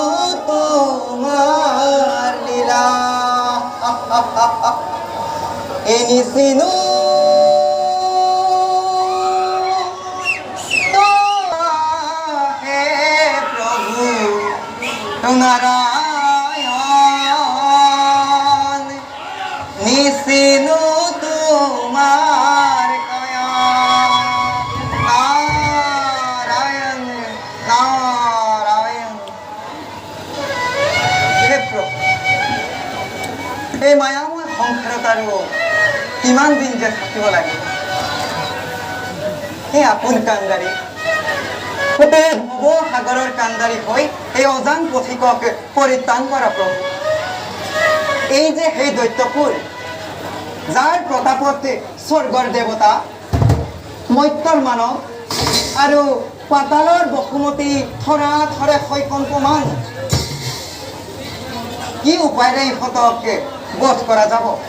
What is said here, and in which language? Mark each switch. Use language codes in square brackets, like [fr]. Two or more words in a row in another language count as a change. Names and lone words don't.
[as] তোমার লীলা এনিসিনু হে প্রভু নারায়ণ নিসিনু তোমার নারায়ণ নারায়ণ এই মায়াময় সংসাৰত আৰু কিমান দিন যে থাকিব লাগিব এই আপোন কাণ্ডাৰী ভৱ সাগৰৰ কাণ্ডাৰী হৈ এই অজান পথিকক পৰিত্ৰাণ কৰা প্ৰভু। এই যে সেই দৈত্যকুল যাৰ প্ৰতাপত স্বৰ্গৰ দেৱতা মৰ্ত্যৰ মানৱ আৰু পাতালৰ বসুমতী থৰা থৰে শৈকম্পমান, কি উপায়েৰে ইহঁতক বধ কৰা যাব?